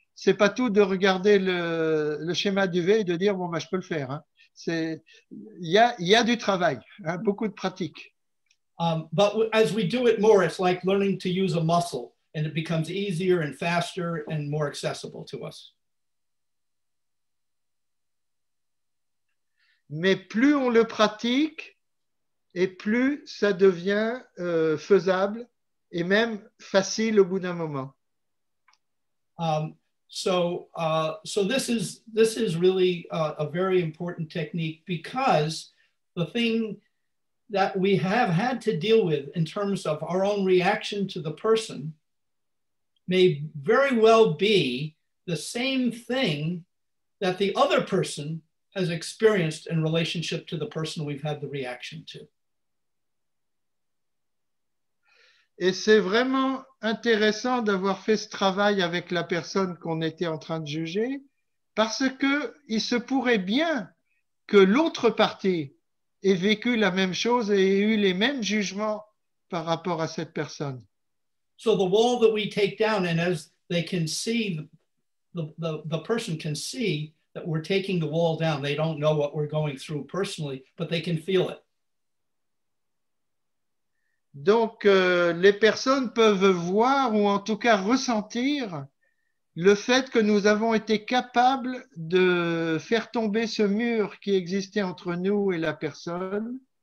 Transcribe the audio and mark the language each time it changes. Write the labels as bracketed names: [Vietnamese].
[French] C'est pas tout de regarder le schéma du V et de dire bon bah je peux le faire. Hein. Il y a du travail, hein, beaucoup de pratique. [English] But as we do it more, it's like learning to use a muscle, and it becomes easier and faster and more accessible to us. [French] Mais plus on le pratique, et plus ça devient faisable et même facile au bout d'un moment. [English] So this is really a very important technique, because the thing that we have had to deal with in terms of our own reaction to the person may very well be the same thing that the other person has experienced in relationship to the person we've had the reaction to. [French] Et c'est vraiment intéressant d'avoir fait ce travail avec la personne qu'on était en train de juger, parce que il se pourrait bien que l'autre partie ait vécu la même chose et ait eu les mêmes jugements par rapport à cette personne. [English] So the wall that we take down, and as they can see, the person can see that we're taking the wall down. They don't know what we're going through personally, but they can feel it. [French] Donc, les personnes peuvent voir ou en tout cas ressentir le fait que nous avons été capables de faire tomber ce mur qui existait entre nous et la personne.